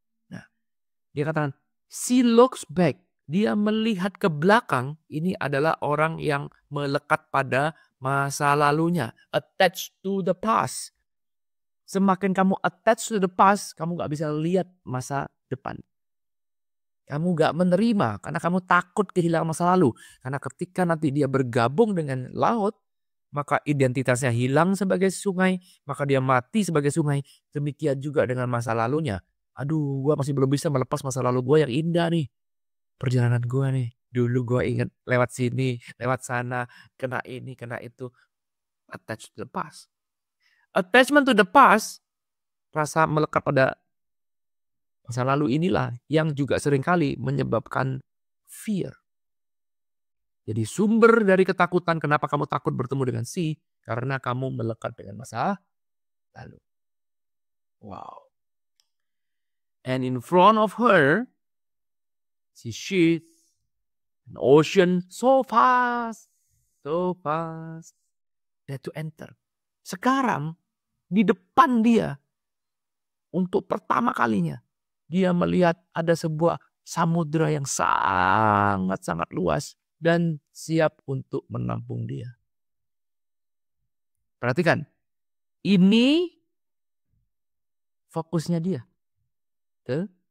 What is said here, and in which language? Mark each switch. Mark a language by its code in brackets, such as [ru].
[id] Nah, dia katakan, [en] she looks back. [id] Dia melihat ke belakang, ini adalah orang yang melekat pada masa lalunya. [en] Attached to the past. [id] Semakin kamu [en] attached to the past, [id] kamu gak bisa lihat masa depan. Kamu gak menerima karena kamu takut kehilangan masa lalu. Karena ketika nanti dia bergabung dengan laut, maka identitasnya hilang sebagai sungai, maka dia mati sebagai sungai. Demikian juga dengan masa lalunya. Aduh, gue masih belum bisa melepas masa lalu gue yang indah nih. Perjalanan gue nih. Dulu gue ingat lewat sini, lewat sana, kena ini, kena itu. [en] Attached to the past. Attachment to the past, [id] rasa melekat pada masa lalu inilah yang juga seringkali menyebabkan fear. Jadi sumber dari ketakutan, kenapa kamu takut bertemu dengan karena kamu melekat dengan masa lalu. Wow. [en] And in front of her, she sees an ocean so fast that to enter. [id] Sekarang di depan dia, untuk pertama kalinya, dia melihat ada sebuah samudra yang sangat-sangat luas dan siap untuk menampung dia. Perhatikan, ini fokusnya dia. Betul?